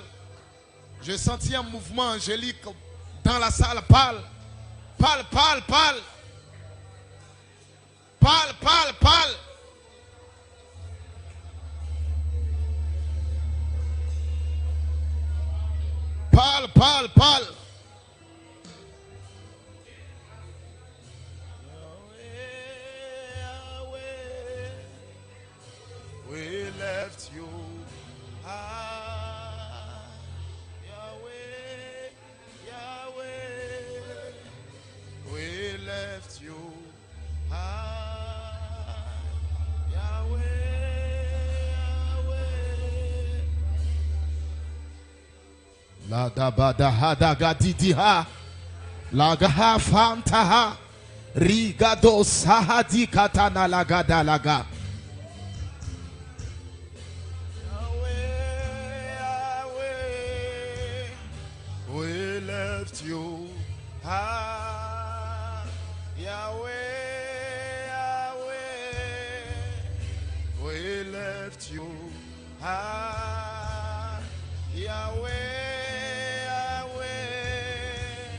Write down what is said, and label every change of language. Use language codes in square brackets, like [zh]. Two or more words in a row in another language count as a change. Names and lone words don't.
[fr] J'ai senti un mouvement angélique dans la salle. Parle. Parle, parle, parle. Parle, parle, parle. Parle, parle, parle. [en] We left you. Yahweh, Yahweh, we left you. Yahweh, Yahweh. La da ba da ha da ga di di ha. La ga ha fanta ha. Rigado sahadi katana la ga da la ga. We left you, Yahweh, Yahweh. We left you, Yahweh, Yahweh.